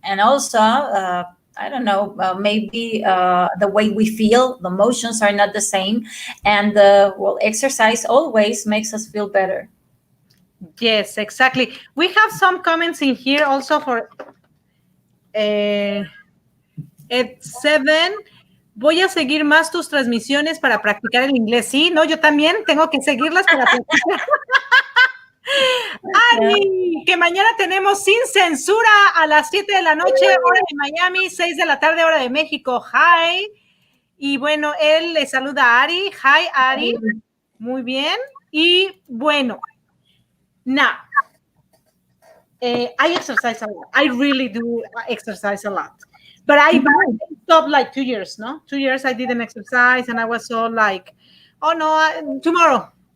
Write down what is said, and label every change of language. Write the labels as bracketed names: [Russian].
[English] And also I don't know, maybe the way we feel, the emotions are not the same, and exercise always makes us feel better. Yes, exactly. We have some comments in here also for at 7. [Spanish] Voy a seguir más tus transmisiones para practicar el inglés. Sí, no, yo también tengo que seguirlas para practicar. Ari, que mañana tenemos Sin Censura a las 7 de la noche, hora de Miami, 6 de la tarde, hora de México. Hi. Y bueno, él le saluda a Ari. Hi, Ari. Muy bien. Y bueno, [English] now, I exercise a lot. I really do exercise a lot. But I stopped like 2 years, no? 2 years I didn't exercise and I was so like, oh no, tomorrow.